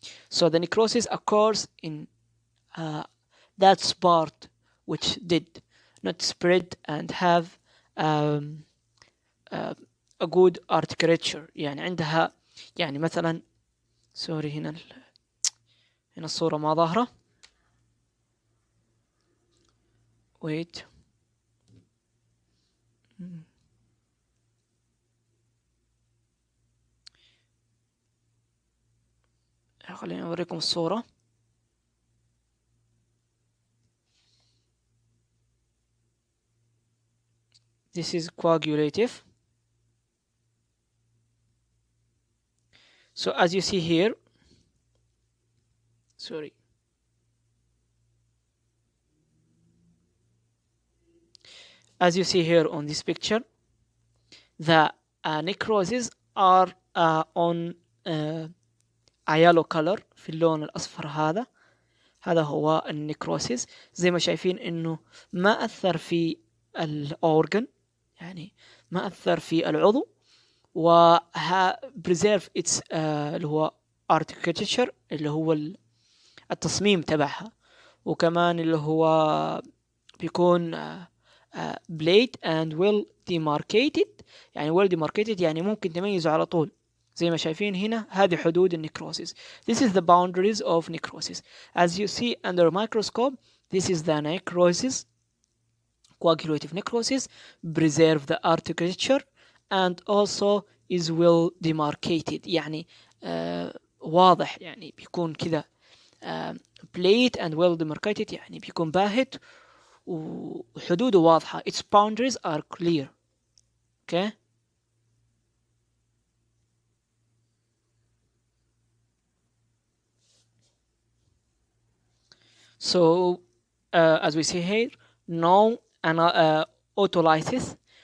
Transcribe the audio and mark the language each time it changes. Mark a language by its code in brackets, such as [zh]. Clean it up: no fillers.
[en] So the necrosis occurs in that part which did not spread and have a good architecture، [ar] يعني عندها يعني مثلا سوري هنا الصورة ما ظاهرة. wait خليني أوريكم الصورة. [en] This is coagulative. So as you see here, sorry, as you see here on this picture, the necroses are on a yellow color، [ar] في اللون الأصفر. هذا هو النكروسيس. زي ما شايفين إنه ما أثر في الأورجن، يعني ما أثر في العضو، و [en] preserve its [ar] اللي هو architecture، اللي هو التصميم تبعها، وكمان اللي هو بيكون [en] blade and well demarcated. [ar] يعني [en] well demarcated [ar] يعني ممكن تميزه على طول. زي ما شايفين هنا هذه حدود النكروسيس. [en] This is the boundaries of necrosis. As you see under microscope, this is the necrosis, coagulative necrosis, preserve the architecture and also is well demarcated. [ar] يعني واضح، يعني بيكون كذا [en] plate and well demarcated، [ar] يعني بيكون باهت وحدوده واضحة. [en] Its boundaries are clear. Okay. So as we see here, no autolysis.